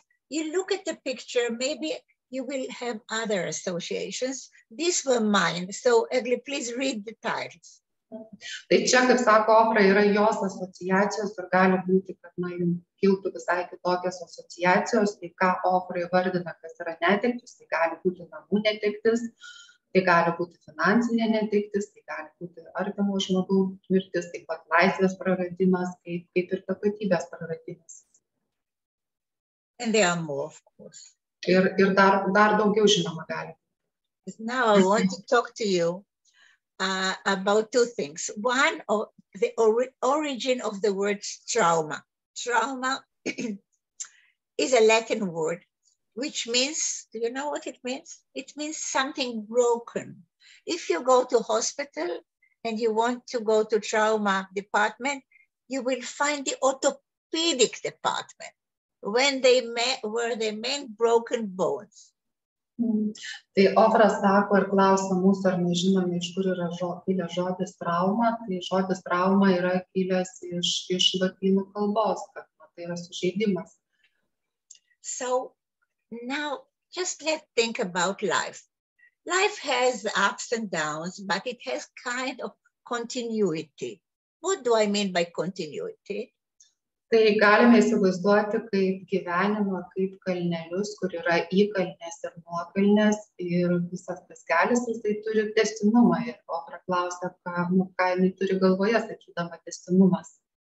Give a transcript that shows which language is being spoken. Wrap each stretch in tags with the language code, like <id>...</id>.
<en>You look at the picture, maybe you will have other associations. These were mine. So please read the titles.</en> <lt>Tai čia, kaip sako Ofra, yra jos asociacijos ir gali būti, kad jums kiltų visai kitokios asociacijos. Tai ką Ofra įvardina, kas yra netektis, tai gali būti namų netektis, tai gali būti finansinė netektis, tai gali būti artimo žmogaus mirtis, taip pat laisvės praradimas, kaip ir tapatybės praradimas.</lt> <en>And there are more, of course.</en> <lt>Ir dar daugiau, žinoma, gali.</lt> <en>Now I want to talk to you about two things. One, the origin of the word trauma. Trauma is a Latin word, which means, do you know what it means? It means something broken. If you go to hospital and you want to go to trauma department, you will find the orthopedic department where they mend broken bones.</en> <lt>Tai Ofra sako ir klausia mūsų, ar nežinome, iš kur yra kilęs žodis trauma. Tai žodis trauma yra kilęs iš lotynų kalbos, kad tai yra sužeidimas.</lt> <en>So now just let's think about life. Life has ups and downs, but it has kind of continuity. What do I mean by continuity?</en> <lt>Tai galime įsivaizduoti kaip gyvenimą, kaip kalnelius, kur yra įkalnės ir nuokalnės ir visas tas kelias, jisai turi tęstinumą. Ir Ofra klausia, ką jinai turi galvoje, sakydama tęstinumas.</lt>